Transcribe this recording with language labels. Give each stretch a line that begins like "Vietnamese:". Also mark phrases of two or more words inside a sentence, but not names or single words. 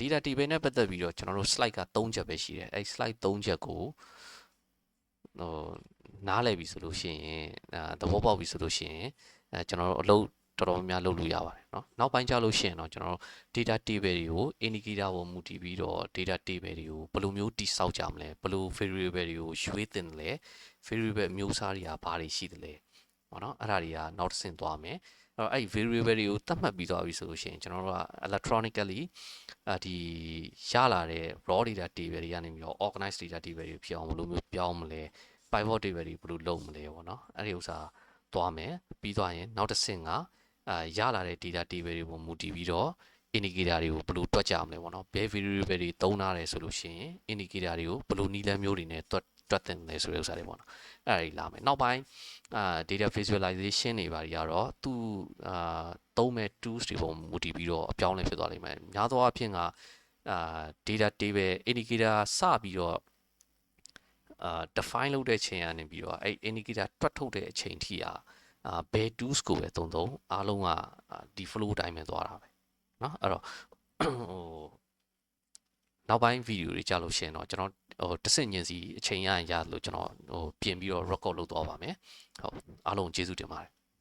English: data table
Burmese: နဲ့ပတ်သက်ပြီးတော့ကျွန်တော်တို့ slide က3ချက်ပဲရှိတယ်အဲ့ slide 3ချက်ကိုဟိုနားလည်ပြီဆိုလို့ရှိရင်သဘောပေါက်ပြီဆိုလို့ရှိရင်ကျွန်တော်တို့အလုပ်တော်တော်များများလုပ်လို့ရပါတယ်เนาะနောက်ပိုင်းကျလို့ရှိရင်တော့ကျွန်တော်တို့
English: data table
Burmese: တွေကို indicator ပေါ်မူတည်ပြီးတော့
English: data table
Burmese: တွေကိုဘယ်လိုမျိုးတိစောက်ကြမ လဲဘယ်လို variable တွေကိုရွေးတင်တယ်လဲ variable မျိုးစားတွေကဘာတွေရှိတယ်လဲဟောเนาะအဲ့ဒါတွေကနောက်တစ်ဆင့်သွားမယ်အဲ့ variable တွေကိုသတ်မှတ်ပြီးသွားပြီဆိုလို့ရှိရင်ကျွန်တော်တို့က electronically ဒီရလာတဲ့
English: raw data table
Burmese: တွေကနေပြီးတော့
English: organized data table
Burmese: တွေဖြစ်အောင်ဘယ်လိုမျိုးပြောင်းမလဲ
English: pivot table
Burmese: တွေဘယ်လိုလုပ်မလဲပေါ့နော်အဲ့ဒီဥစ္စာသွားမယ်ပြီးသွားရင်နောက်တစ်ဆင့်ကရလာတဲ့
English: data table
Burmese: တွေပုံမူတည်ပြီးတော့ indicator တွေကိုဘယ်လိုတွက်ကြမလဲပေါ့နော်ဘယ် variable တွေသုံးထားတယ်ဆိုလို့ရှိရင် indicator တွေကိုဘယ်လိုနည်းလမ်းမျိုးတွေနဲ့တွက်တင်လဲဆိုတဲ့ဥစ္စာတွေပေါ့ နော်အဲ့ဒါကြီးလာမယ်နောက်ပိုင်း
English: data visualization
Burmese: တွေပါတွေကတော့သူသုံးမဲ့ tools တွေပုံမူတည်ပြီးတော့ အပြောင်းလဲဖြစ်သွားလိမ့်မယ်များသောအားဖြင့်က
English: data table indicator
Burmese: စပြီးတော့define လုပ်တဲ့ချိန်ကနေပြီးတော့အဲ့ indicator တွက်ထုတ်တဲ့အချိန်ထိဘယ် tools ကိုပဲသုံးအားလုံးကဒီ flow တိုင်းပဲသွားတာပဲเนาะအဲ့တော့ဟိုနောက်ပိုင်း video တွေကြာလို့ရှိရင်တော့ကျွန်တော်ဟိုတစ်ဆင့်ချင်းစီအချိန်ရရင်ရလို့ကျွန်တော်ဟိုပြင်ပြီးတော့ record လုပ်သွားပါမယ်ဟုတ်အားလုံးကျေးဇူးတင်ပါတယ်